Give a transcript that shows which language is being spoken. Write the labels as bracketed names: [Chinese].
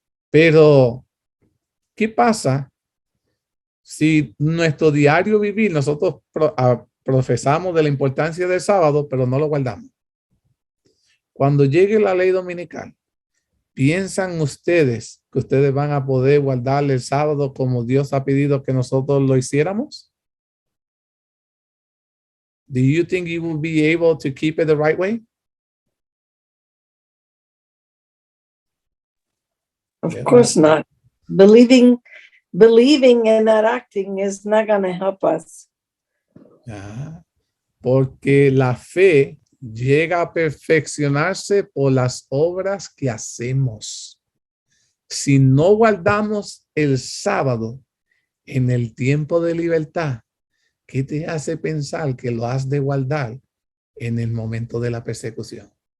[Spanish] Pero, ¿qué pasa si nuestro diario vivir nosotros profesamos de la importancia del sábado, pero no lo guardamos? Cuando llegue la ley dominical, ¿piensan ustedes que ustedes van a poder guardar el sábado como Dios ha pedido que nosotros lo hiciéramos? [English] Do you think you will be able to keep it the right way? Of course not. Believing and not acting is not going to help us. [Spanish] Porque la fe llega a perfeccionarse por las obras que hacemos. Si no guardamos el sábado en el tiempo de libertad, ¿qué te hace pensar que lo has de guardar en el momento de la persecución?